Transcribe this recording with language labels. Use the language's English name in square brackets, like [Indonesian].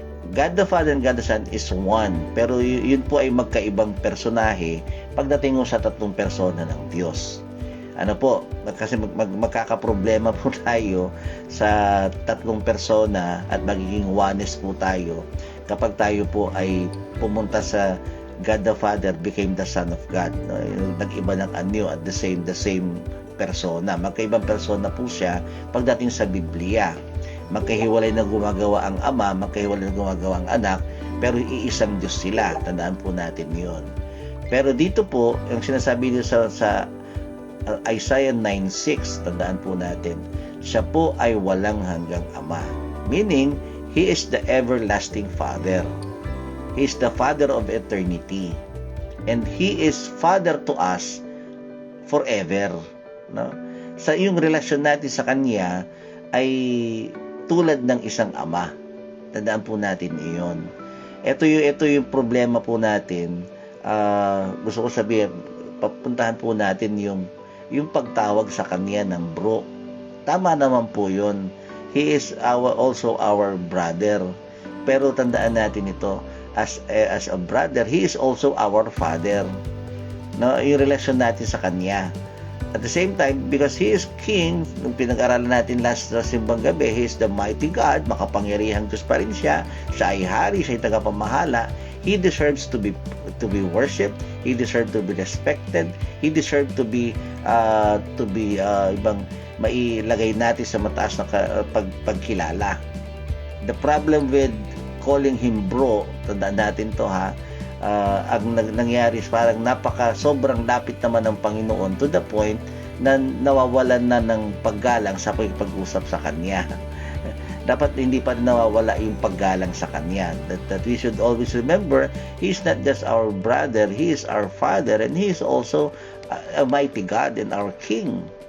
[English] God the Father and God the Son is one. [Filipino] Pero yun po ay magkaibang personahe pagdating mo sa tatlong persona ng Diyos. Ano po, kasi magkakaproblema po tayo sa tatlong persona at magiging oneness po tayo kapag tayo po ay pumunta sa [English] God the Father became the Son of God. [Filipino] Nag-iba ng anyo [English] at the same persona. [Filipino] Magkaibang persona po siya pagdating sa Biblia. Magkahiwalay na gumagawa ang Ama, magkahiwalay na gumagawa ang Anak, pero iisang Diyos sila. Tandaan po natin yon. Pero dito po, yung sinasabi niyo sa Isaiah 9:6, tandaan po natin, siya po ay walang hanggang Ama. [English] Meaning, He is the everlasting Father. He is the Father of eternity. And He is Father to us forever. No? [Filipino] Sa iyong relasyon natin sa Kanya ay tulad ng isang ama. Tandaan po natin iyon. Ito yung problema po natin. Gusto ko sabihin, papuntahan po natin yung pagtawag sa kanya ng bro. Tama naman po yun. [English] He is also our brother. [Filipino] Pero tandaan natin ito, [English] as a brother, he is also our father. [Filipino] No, yung relasyon natin sa kanya. [English] At the same time, because He is King, [Filipino] nung pinag-aralan natin last simbang gabi, [English] He is the mighty God, [Filipino] makapangyarihang Diyos pa rin siya. Siya ay hari, siya ay tagapamahala. [English] He deserves to be worshipped. He deserves to be respected. He deserves to be [Filipino] ibang mailagay natin sa mataas na pagkilala. [English] The problem with calling Him bro, [Filipino] tandaan natin to ha, ang nangyari parang sobrang lapit naman ng Panginoon [English] to the point [Filipino] na nawawalan na ng paggalang sa pag-usap sa Kanya. Dapat hindi pa nawawala yung paggalang sa Kanya. [English] That we should always remember, He is not just our brother, He is our Father, and He is also a mighty God and our King.